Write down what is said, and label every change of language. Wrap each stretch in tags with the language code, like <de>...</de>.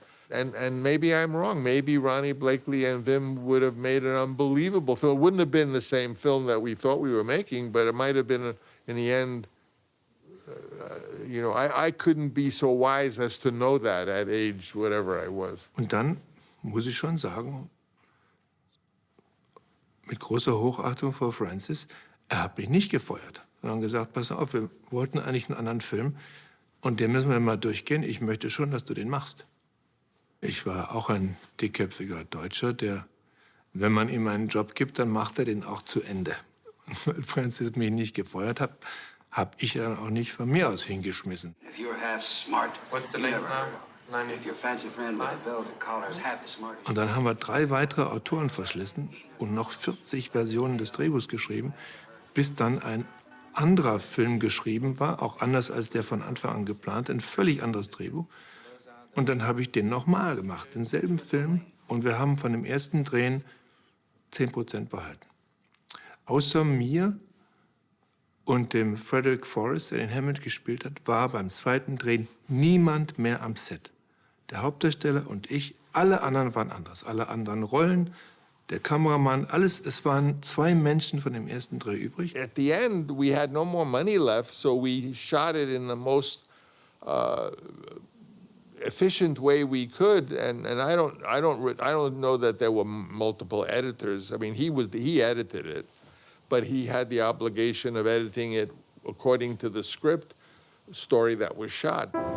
<en>And maybe I'm wrong. Maybe Ronnie Blakely and Wim would have made an unbelievable film. It wouldn't have been the same film that we thought we were making, but it might have been, in the end, you know, I couldn't be so wise as to know that at age whatever I was.</en> <de>Und dann muss ich schon sagen, mit großer Hochachtung vor Francis, er hat mich nicht gefeuert, sondern gesagt, pass auf, wir wollten eigentlich einen anderen Film und den müssen wir mal durchgehen. Ich möchte schon, dass du den machst. Ich war auch ein dickköpfiger Deutscher, der, wenn man ihm einen Job gibt, dann macht er den auch zu Ende. Und weil Francis mich nicht gefeuert hat, habe ich dann auch nicht von mir aus hingeschmissen.</de> <en>If you're half smart, what's the length now? If your fancy friend with the velvet collar is half as smart.</en> <de>Und dann haben wir 3 weitere Autoren verschlissen und noch 40 Versionen des Drehbuchs geschrieben, bis dann ein anderer Film geschrieben war, auch anders als der von Anfang an geplant, ein völlig anderes Drehbuch. Und dann habe ich den nochmal gemacht, denselben Film, und wir haben von dem ersten Drehen 10% behalten. Außer mir und dem Frederick Forrest, der den Hammond gespielt hat, war beim zweiten Drehen niemand mehr am Set. Der Hauptdarsteller und ich, alle anderen waren anders. Alle anderen Rollen, der Kameramann, alles. Es waren 2 Menschen von dem ersten Dreh übrig.</de> <en>At the end, we had no more money left, so we shot it in the most efficient way we could, and I don't know that there were multiple editors. I mean, he edited it, but he had the obligation of editing it according to the script story that was shot.</en>